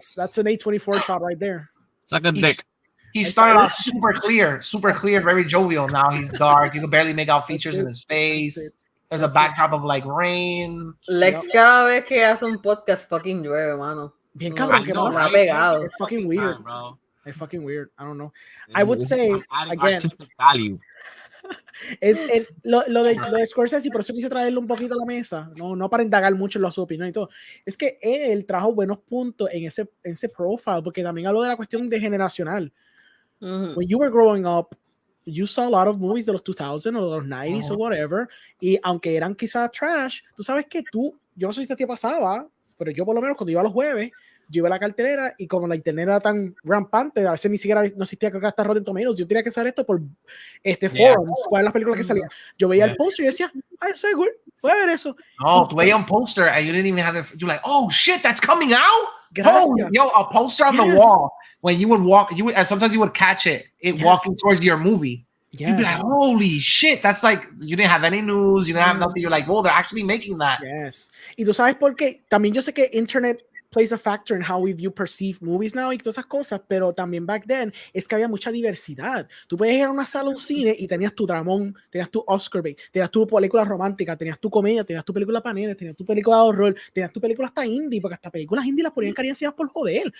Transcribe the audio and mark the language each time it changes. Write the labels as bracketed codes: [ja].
[en] That's an A24 shot right there. It's like a dick. He started out super clear, very jovial. Now he's dark. You can barely make out features in his face. There's a backdrop of like rain. [es] Lex cada vez que hace un podcast fucking llueve, mano. Bien cabrón, que nos ha pegado. [en] It's fucking weird, time, bro. It's fucking weird. I don't know. I would say again, artistic value. [es] es lo de Scorsese, y por eso quise traerlo un poquito a la mesa, no para indagar mucho en su opinión y todo, es que él trajo buenos puntos en ese profile, porque también habló de la cuestión de generacional. [en] When you were growing up, you saw a lot of movies [es] de los 2000 o de los 90s o whatever, y aunque eran quizás trash, tú sabes que yo no sé si te pasaba, pero yo por lo menos cuando iba a los jueves, yo iba a la cartelera y como la internet era tan rampante, a veces ni siquiera no existía, creo que hasta Rotten Tomatoes, yo tenía que saber esto por forums, cuáles las películas que salían. Yo veía el póster y decía, ay, soy good, voy a ver eso. Oh, tú veías un poster [en] and you didn't even have it. You're like, oh shit, that's coming out. [es] Gracias. [en] Oh, yo, a poster on the wall. When you would walk, and sometimes you would catch it walking towards your movie. You'd be like, holy shit, that's like, you didn't have any news, you didn't have nothing. You're like, oh, they're actually making that. [es] Yes. Y tú sabes por qué. También yo sé que [en] internet plays a factor in how we perceive movies now [es] y todas esas cosas, pero también back then es que había mucha diversidad. Tú puedes ir a una sala, un cine y tenías tu dramón, tenías tu Oscar bait, tenías tu película romántica, tenías tu comedia, tenías tu película panera, tenías tu película de horror, tenías tu película hasta indie, porque hasta películas indie las ponían cariñosas por joder.